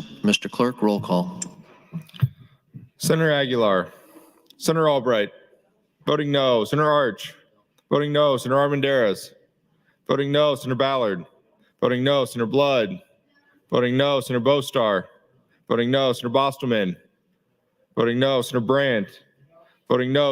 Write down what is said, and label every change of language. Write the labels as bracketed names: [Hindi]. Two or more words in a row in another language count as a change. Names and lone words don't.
[English] Mr. Clerk, roll call. Senator Aguilar, Senator Albright, voting no. Senator Arch, voting no. Senator Armendariz, voting no. Senator Ballard, voting no. Senator Blood, voting no. Senator Bostar, voting no. Senator Bostelman, voting no. Senator Brandt, voting no.